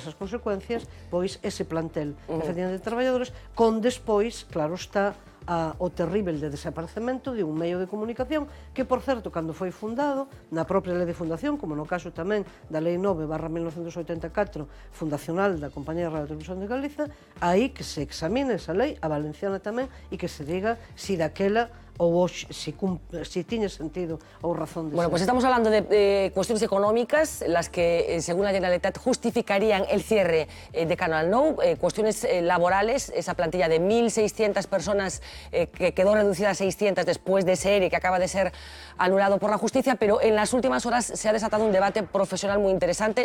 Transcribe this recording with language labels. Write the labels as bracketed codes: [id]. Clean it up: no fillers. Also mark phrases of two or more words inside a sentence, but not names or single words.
[gl] as consecuencias pois ese plantel efectivamente de traballadores con despois, claro está, o terrible de desaparecemento de un medio de comunicación que, por certo, cando foi fundado, na propia lei de fundación, como no caso tamén da Lei 9/1984, fundacional da Compañía de Radio e Televisión de Galiza, aí que se examine esa lei, a valenciana tamén, e que se diga si daquela ou si [es] tiene sentido [gl] ou razón de ser. [es] Bueno, pues estamos hablando de cuestiones económicas, las que, según la Generalitat, justificarían el cierre de Canal Nou, cuestiones laborales, esa plantilla de 1.600 personas que quedó reducida a 600 después de ese ERE que acaba de ser anulado por la justicia, pero en las últimas horas se ha desatado un debate profesional muy interesante.